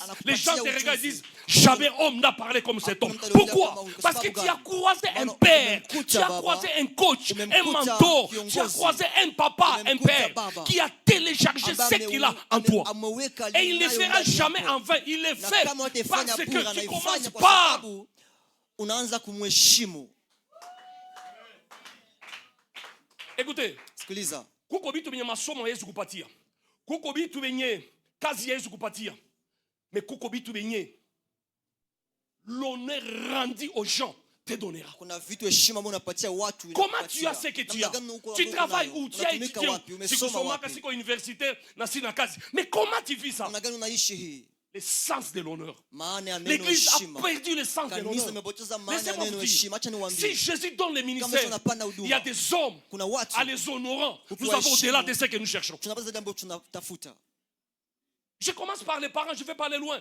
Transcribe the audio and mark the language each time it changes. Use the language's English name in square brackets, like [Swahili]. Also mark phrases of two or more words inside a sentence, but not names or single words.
[French] Les gens te regardent et disent, jamais homme n'a parlé comme cet homme. Pourquoi? Parce que tu as croisé un père, tu as croisé un coach, un mentor, tu as croisé un papa, un père qui a téléchargé ce qu'il a en toi. Et il ne le fera jamais en vain. Il le fait parce que tu commences par [Swahili] unaanza kumheshimu. [French] Écoutez, [Swahili] Sikiliza. Kuko bitu benye masomo Yesu kupatia. Kuko bitu benye kazi Yesu kupatia. [French] Mais [Swahili] kuko bitu benye [French] l'honneur rendu aux gens te donnera. [Swahili] Kuna vitu heshima mbona unapatia watu. [French] Comment tu as ce que tu as? Tu travailles où? Tu as étudié où? [Swahili] Si kusomaka siko universitaire na sina kazi. [French] Mais comment tu vis ça? [Swahili] Namna gani unaishi hii? [French] Le sens de l'honneur. L'église a perdu le sens de l'honneur. Si Jésus donne le ministère, il y a des hommes à les honorant. Nous avons au-delà de ce que nous cherchons. Je commence par les parents, je vais parler loin.